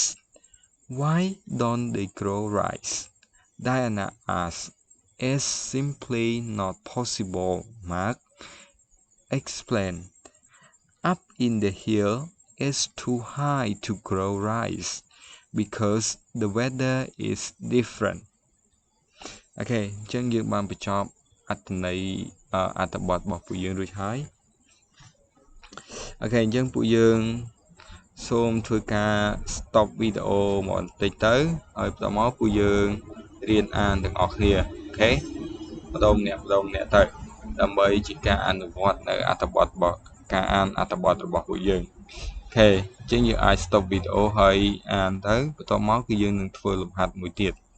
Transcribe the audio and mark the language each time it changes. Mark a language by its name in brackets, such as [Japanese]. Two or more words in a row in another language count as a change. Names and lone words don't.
[English] Why don't they grow rice? Diana asked. It's simply not possible, Mark explained. Up in the hill, it's too high to grow rice because the weather is different. [Khmer] អូខេអញ្ចឹងយើងបានបញ្ចប់អត្ថន័យអត្ថបទរបស់ពួកយើងរួចហើយអូខេអញ្ចឹងពួកយើងសូមធ្វើការ stop វីដេអូមកបន្តិចទៅហើយបន្តមកពួកយើងរៀនអានទាំងអស់គ្នាអូខេម្ដងម្នាក់ទៅដើម្បីជាការអនុវត្តនៅអត្ថបទរបស់ការអានអត្ថបទរបស់ពួកយើងអូខេអញ្ចឹងយើងអាច stop វីដេអូហើយអានទៅបន្តមកគឺយើងនឹងធ្វើលំហាត់មួយទៀត